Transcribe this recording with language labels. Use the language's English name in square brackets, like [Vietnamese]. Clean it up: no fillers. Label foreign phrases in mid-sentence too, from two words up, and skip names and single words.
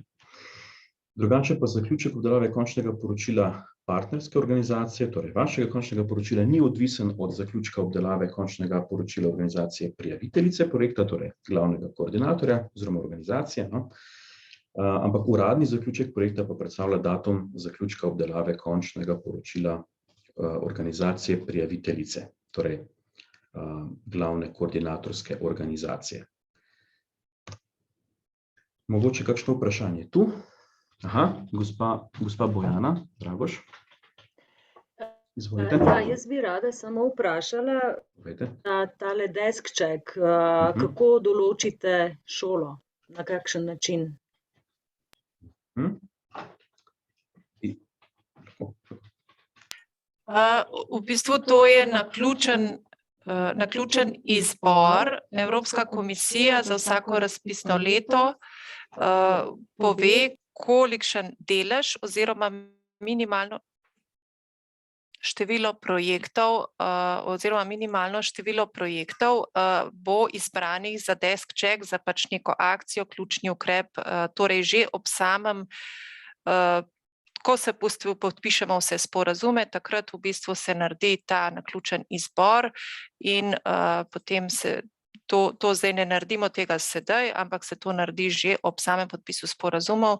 [Slovenian] Drugače pa zaključek obdelave končnega poročila partnerske organizacije, torej vašega končnega poročila, ni odvisen od zaključka obdelave končnega poročila organizacije prijaviteljice projekta, torej glavnega koordinatorja oziroma organizacije, ampak uradni zaključek projekta pa predstavlja datum zaključka obdelave končnega poročila organizacije prijaviteljice, torej glavne koordinatorske organizacije. Mogoče kakšno vprašanje tu? Aha, gospa Bojana Dragoš. Izvolite. Ja, jaz bi rada samo vprašala, tale [English] desk check, [Slovenian] kako določite šolo, na kakšen način? V bistvu to je naključen izbor. Evropska komisija za vsako razpisno leto pove, kolikšen delež oziroma minimalno število projektov oziroma minimalno število projektov bo izbranih za [English] desk check, [Slovenian] za pač neko akcijo, ključni ukrep, torej že ob samem, ko se podpišemo vse sporazume, takrat v bistvu se naredi ta naključen izbor in potem se to zdaj ne naredimo tega sedaj, ampak se to naredi že ob samem podpisu sporazumov.